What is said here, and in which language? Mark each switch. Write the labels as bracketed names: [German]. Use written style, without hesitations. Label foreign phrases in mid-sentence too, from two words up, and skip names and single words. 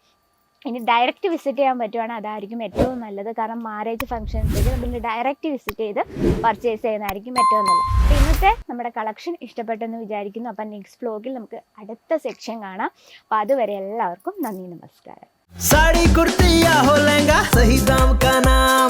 [Malayalam] ഇനി [English] direct visit [Malayalam] ചെയ്യാൻ പറ്റുവാണെങ്കിൽ അതായിരിക്കും ഏറ്റവും നല്ലത്. കാരണം [English] marriage functions [Malayalam] നമ്മൾ [English] direct visit [Malayalam] ചെയ്ത് പർച്ചേസ് ചെയ്യുന്നതായിരിക്കും ഏറ്റവും നല്ലത്. അപ്പോൾ ഇന്നത്തെ നമ്മുടെ കളക്ഷൻ ഇഷ്ടപ്പെട്ടെന്ന് വിചാരിക്കുന്നു. അപ്പം [English] next vlog [Malayalam] നമുക്ക് അടുത്ത സെക്ഷൻ കാണാം. അപ്പോൾ അതുവരെ എല്ലാവർക്കും നന്ദി, നമസ്കാരം. [Hindi] साड़ी कुर्ती या हो लहंगा, सही दाम का ना